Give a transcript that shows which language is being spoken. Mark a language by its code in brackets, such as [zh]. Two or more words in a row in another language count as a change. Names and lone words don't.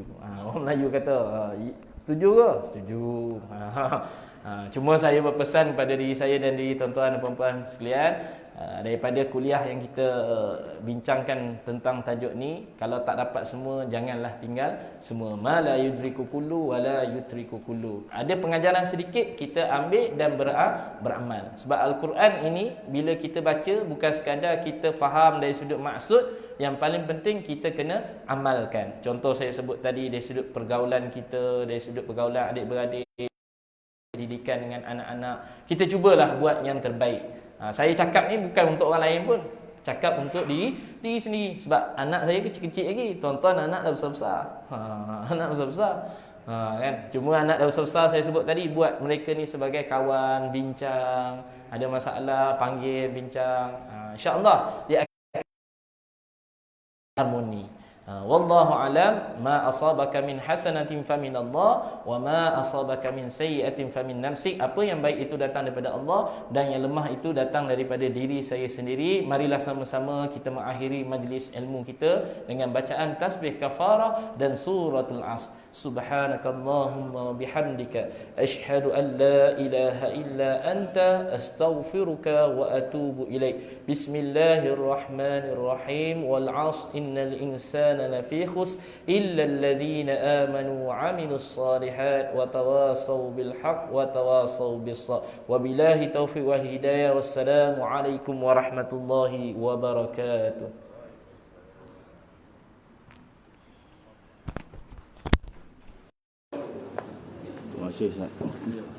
[ms] Orang Melayu kata, setuju ke? Setuju. Cuma saya berpesan kepada diri saya dan diri tuan-tuan dan puan-puan sekalian, daripada kuliah yang kita bincangkan tentang tajuk ni, kalau tak dapat semua, janganlah tinggal semua. [ar] ما لا يدرك كله ولا يترك كله. [ms] Ada pengajaran sedikit, kita ambil dan beramal. Sebab Al-Quran ini, bila kita baca, bukan sekadar kita faham dari sudut maksud, yang paling penting kita kena amalkan. Contoh saya sebut tadi, dari sudut pergaulan kita, dari sudut pergaulan adik-beradik, didikan dengan anak-anak, kita cubalah buat yang terbaik. Saya cakap ni bukan untuk orang lain pun, cakap untuk diri sendiri. Sebab anak saya kecil-kecil lagi, tuan-tuan anak dah besar-besar. Anak besar-besar, kan? Cuma anak dah besar-besar, saya sebut tadi, buat mereka ni sebagai kawan, bincang, ada masalah panggil bincang. InsyaAllah dia akan harmoni. [ar] والله أعلم، ما أصابك من حسنة فمن الله وما أصابك من سيئة فمن نفسك. [ms] Apa yang baik itu datang daripada Allah, dan yang lemah itu datang daripada diri saya sendiri. Marilah sama-sama kita mengakhiri majlis ilmu kita dengan bacaan tasbih kafarah dan suratul Asr. [ar] سبحانك اللهم بحمدك أشهد أن لا إله إلا أنت أستغفرك وأتوب إليك. بسم الله الرحمن الرحيم. والعصر إن الإنسان لفي خسر إلا الذين آمنوا وعملوا الصالحات وتواصوا بالحق وتواصوا بالصبر. وبالله التوفيق والهداية. والسلام عليكم ورحمة الله وبركاته. [ms] Terima kasih Ustaz.